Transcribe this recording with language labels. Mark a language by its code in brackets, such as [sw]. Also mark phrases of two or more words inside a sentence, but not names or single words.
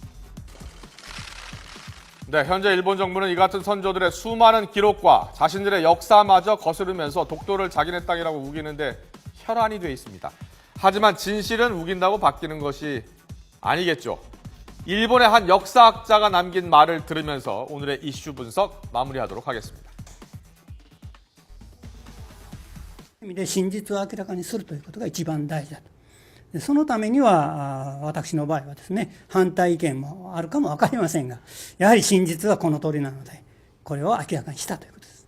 [ko] 네, 현재 일본 정부는 이 같은 선조들의 수많은 기록과 자신들의 역사마저 거스르면서 독도를 자기네 땅이라고 우기는데 혈안이 돼 있습니다. 하지만 진실은 우긴다고 바뀌는 것이 아니겠죠. 일본의 한 역사학자가 남긴 말을 들으면서 오늘의 이슈 분석 마무리하도록 하겠습니다. [ja] で真実を明らかにするということが一番大事だと。でそのためには私の場合はですね、反対意見もあるかも分かりませんが、やはり真実はこの通りなので、これを明らかにしたということです。